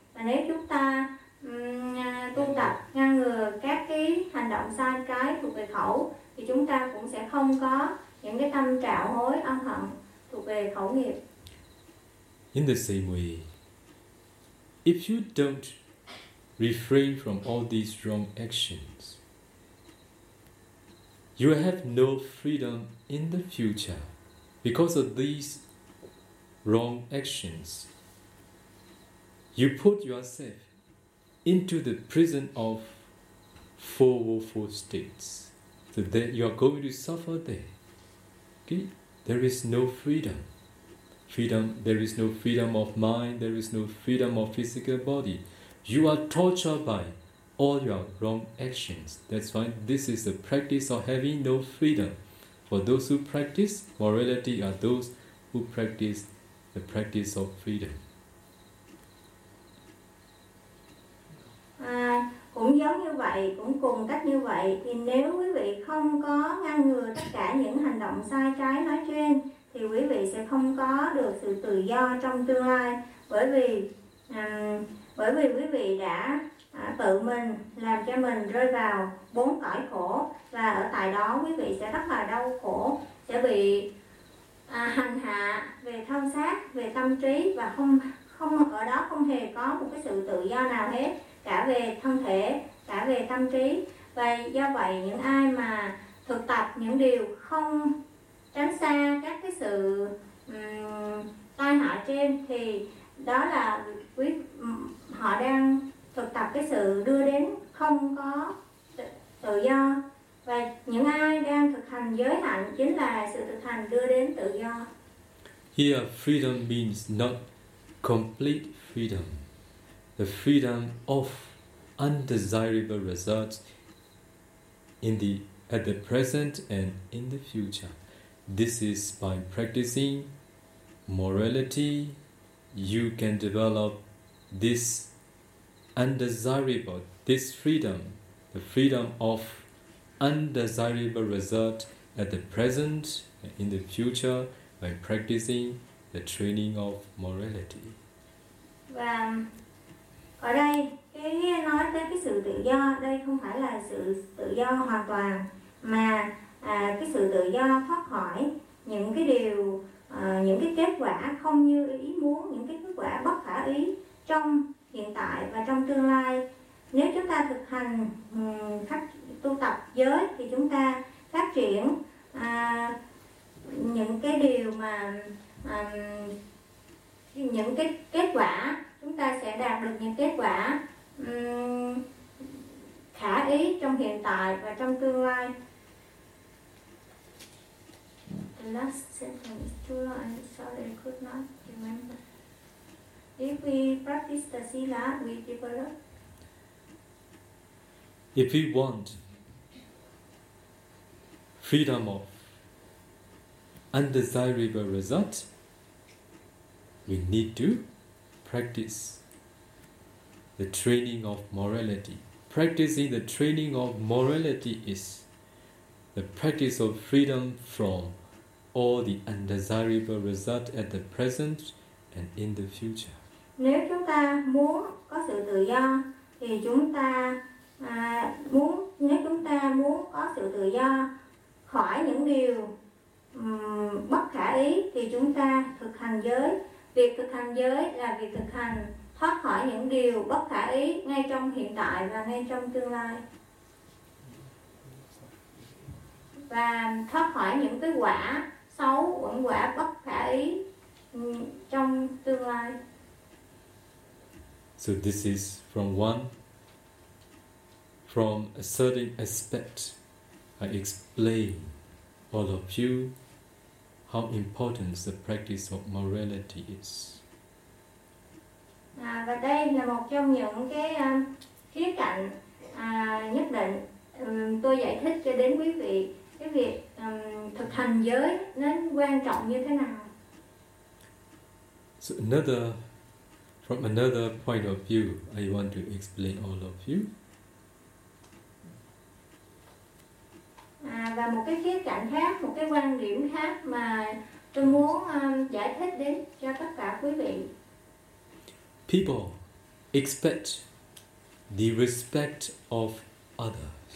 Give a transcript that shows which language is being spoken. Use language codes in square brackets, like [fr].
[vi] Và nếu chúng ta tu tập ngăn ngừa các cái hành động sai trái thuộc về khẩu, thì chúng ta cũng sẽ không có những cái tâm trạo hối ân hận thuộc về khẩu nghiệp. [en] In the same way, if you don't refrain from all these wrong actions, you have no freedom in the future because of these wrong actions. You put yourself into the prison of four woeful states, so that you are going to suffer there. Okay? There is no freedom. Freedom, there is no freedom of mind, there is no freedom of physical body. You are tortured by all your wrong actions. That's why this is the practice of having no freedom. For those who practice morality are those who practice the practice of freedom. [vi] Cũng giống như vậy, cũng cùng cách như vậy, thì nếu quý vị không có ngăn ngừa tất cả những hành động sai trái nói trên thì quý vị sẽ không có được sự tự do trong tương lai, bởi vì quý vị đã tự mình làm cho mình rơi vào bốn cõi khổ, và ở tại đó quý vị sẽ rất là đau khổ, sẽ bị hành hạ về thân xác, về tâm trí, và không ở đó không hề có một cái sự tự do nào hết, cả về thân thể, cả về tâm trí. Và do vậy những ai mà thực tập những điều không tránh xa các cái sự tai hại trên thì đó là quý họ đang thực tập cái sự đưa đến không có tự do. Và những ai đang thực hành giới hạnh chính là sự thực hành đưa đến tự do. [en] Here freedom means not complete freedom. The freedom of undesirable results at the present and in the future. This is by practicing morality, you can develop this undesirable, this freedom, the freedom of undesirable result at the present and in the future by practicing the training of morality. [vi] Ở đây cái nói tới cái sự tự do đây không phải là sự tự do hoàn toàn, mà cái sự tự do thoát khỏi những cái điều những cái kết quả không như ý muốn, những cái kết quả bất khả ý trong hiện tại và trong tương lai. Nếu chúng ta thực hành các tu tập giới thì chúng ta phát triển những cái điều mà những cái kết quả, chúng ta sẽ đạt được những kết quả khả ý trong hiện tại và trong tương lai. [en] The last sentence is too long, I'm sorry, I could not remember. If we practice the sila, we develop. If we want freedom of undesirable result, we need to practice the training of morality. Practicing the training of morality is the practice of freedom from all the undesirable result at the present and in the future. [vi] Nếu chúng ta muốn có sự tự do thì chúng ta muốn, nếu chúng ta muốn có sự tự do khỏi những điều bất khả ý thì chúng ta thực hành giới. Việc thực hành giới là việc thực hành thoát khỏi những điều bất khả ý ngay trong hiện tại và ngay trong tương lai, và thoát khỏi những cái quả xấu, uẩn quả bất khả ý trong tương lai. [en] So this is from one, from a certain aspect, I explain all of you how important the practice of morality is. [vi] À, và đây là một trong những cái khía cạnh nhất định tôi giải thích cho đến quý vị cái việc thực hành giới nó quan trọng như thế nào. [en] So another, from another point of view, I want to explain all of you. [vi] À, và một cái khía cạnh khác, một cái quan điểm khác mà tôi muốn giải thích đến cho tất cả quý vị. [en] People expect the respect of others.